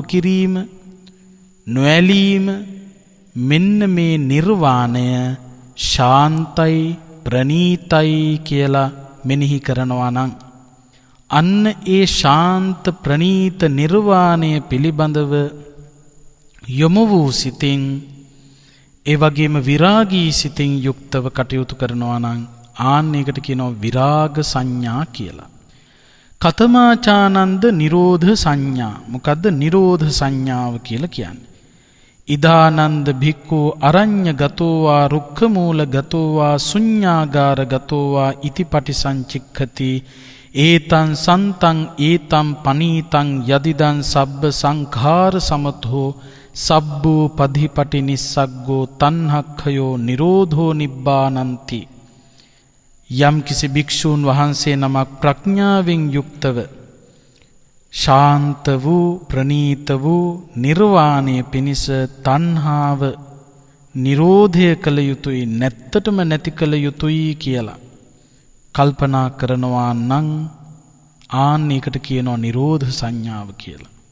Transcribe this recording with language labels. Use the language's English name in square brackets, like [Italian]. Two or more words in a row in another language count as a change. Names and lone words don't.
[Sinhala] කිරීම, නොඇලීම, මෙන්න මේ නිර්වාණය ශාන්තයි ප්‍රණීතයි කියලා මෙනෙහි කරනවා නම් අන්න ඒ ශාන්ත ප්‍රණීත නිර්වාණය පිළිබඳව යොමු වූ සිතින් ඒ වගේම විරාගී සිතින් යුක්තව කටයුතු කරනවා නම් ආන්න ඒකට කියනවා විරාග සංඥා කියලා. [Pali] කතමාචානන්ද නිරෝධ සංඥා. [Sinhala] මොකද්ද නිරෝධ සංඥාව කියලා කියන්නේ? [Pali] ඉදානන්ද භික්ඛු අරඤ්‍ය ගතෝවා රුක්ඛමූල ගතෝවා ශුඤ්ඤාගාර ගතෝවා ඉතිපටි සංචික්ඛති. ඒතං සන්තං ඒතං පනීතං යදිදං සබ්බ සංඛාර සමතෝ සබ්බූ පධිපටි නිස්සග්ගෝ තණ්හක්ඛයෝ නිරෝධෝ නිබ්බානන්ති. [Sinhala] යම් කිසි භික්ෂූන් වහන්සේ නමක් ප්‍රඥාවෙන් යුක්තව ශාන්ත වූ ප්‍රණීත වූ නිර්වාණය පිණිස තණ්හාව නිරෝධය කළ යුතුයි, නැත්තටම නැති කළ යුතුයි කියලා කල්පනා කරනවා නම් ආන්න ඒකට කියනවා නිරෝධ සංඥාව කියලා.